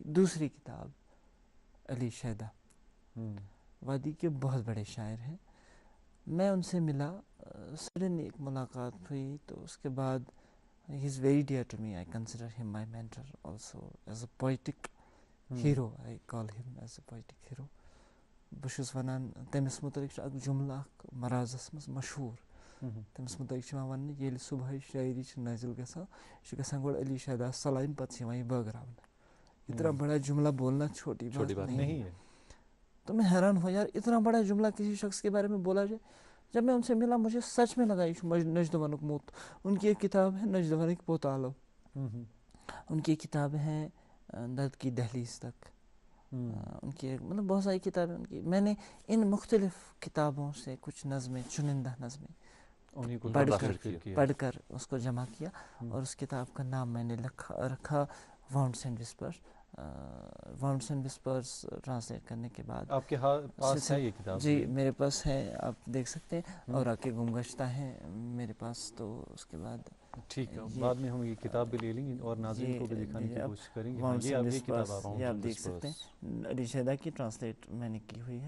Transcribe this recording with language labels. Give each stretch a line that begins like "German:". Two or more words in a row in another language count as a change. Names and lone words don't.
Urdu: دوسری کتاب علی شیدہ, وادی کے بہت بڑے شاعر ہیں. میں ان سے ملا, سڈنلی ایک ملاقات ہوئی. تو اس کے بعد
English: He is very dear to me, I consider him my mentor also as a poetic hero, I call him as a poetic hero.
Kashmiri: بہٕ چھُس وَنان تٔمِس مُتعلِق چھُ اکھ جُملہٕ اکھ مرازس منٛز مشہوٗر. تٔمِس مُتعلِق چھُ یِوان وَننہٕ ییٚلہِ صُبحٲے شٲعری چھِ نٲزِل گژھان, یہِ چھُ گژھان گۄڈٕ علی شیداس سلامہِ, پتہٕ چھِ یِوان یہِ بٲگراونہٕ.
Urdu: اتنا بڑا جملہ بولنا چھوٹی بات نہیں ہے. تو میں حیران ہوا یار, اتنا بڑا جملہ کسی شخص کے بارے میں بولا جائے. جب میں ان سے ملا مجھے سچ میں لگا
Kashmiri: یہ چھُ نجدونُک موت.
Urdu: ان کی ایک کتاب ہے نجدونٕکۍ پوتالو, ان کی کتاب ہے درد کی دہلیز تک, ان کی مطلب بہت ساری کتابیں ان کی. میں نے ان مختلف کتابوں سے کچھ نظمیں, چنندہ نظمیں پڑھ کر اس کو جمع کیا, اور اس کتاب کا نام میں نے رکھا وانٹس اینڈ وسپرز, وانٹس اینڈ وسپرس ٹرانسلیٹ کرنے کے بعد آپ کے پاس ہے یہ کتاب؟ جی میرے پاس ہے، آپ دیکھ سکتے ہیں، اور آ کے گمگشتہ ہے میرے پاس، تو اس کے بعد ٹھیک ہے، بعد میں ہم یہ کتاب بھی لے لیں گے اور ناظرین کو بھی دکھانے کی کوشش کریں گے. یہ کتاب یہ آپ دیکھ سکتے ہیں، علی شہدہ کی ٹرانسلیٹ میں نے کی ہوئی ہے.